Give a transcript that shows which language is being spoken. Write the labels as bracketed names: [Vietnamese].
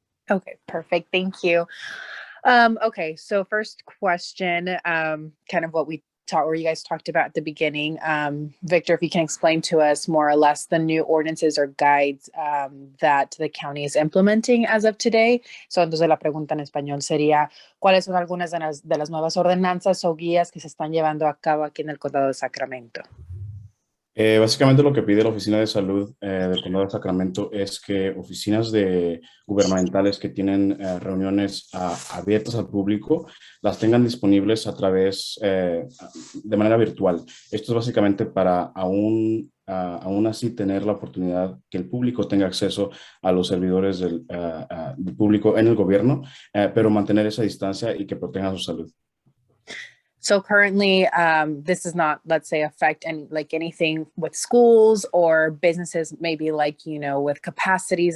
[English] Okay, perfect. Thank you. Okay, so first question, kind of what we where you guys talked about at the beginning. Victor, if you can explain to us more or less the new ordinances or guides that the county is implementing as of today. [Spanish] So entonces la pregunta en español sería, ¿cuáles son algunas de las nuevas ordenanzas o guías que se están llevando a cabo aquí en el condado de Sacramento? Básicamente lo que pide la Oficina de Salud del Condado de Sacramento es que oficinas gubernamentales que tienen reuniones abiertas al público las tengan disponibles a través de manera virtual. Esto es básicamente para aún así tener la oportunidad que el público tenga acceso a los servidores del público en el gobierno, pero mantener esa distancia y que protejan su salud. [English] So currently, this does not, let's say, affect anything with schools or businesses, maybe with capacities.